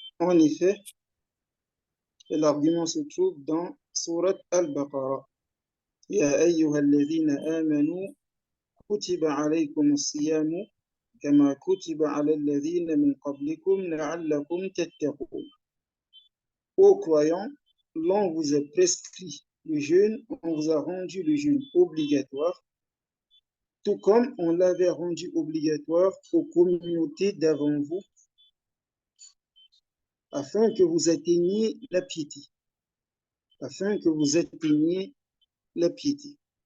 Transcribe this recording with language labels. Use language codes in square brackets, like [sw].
[fr] En effet, l'argument se trouve dans Surat Al-Baqarah. [ar] يا أيها الذين آمنوا كتب عليكم الصيام كما كتب على الذين من قبلكم لعلكم تتقون. [fr] Ô croyants, l'on vous a prescrit le jeûne, on vous a rendu le jeûne obligatoire, tout comme on l'avait rendu obligatoire aux communautés d'avant vous, afin que vous atteigniez la piété. Afin que vous atteigniez la piété.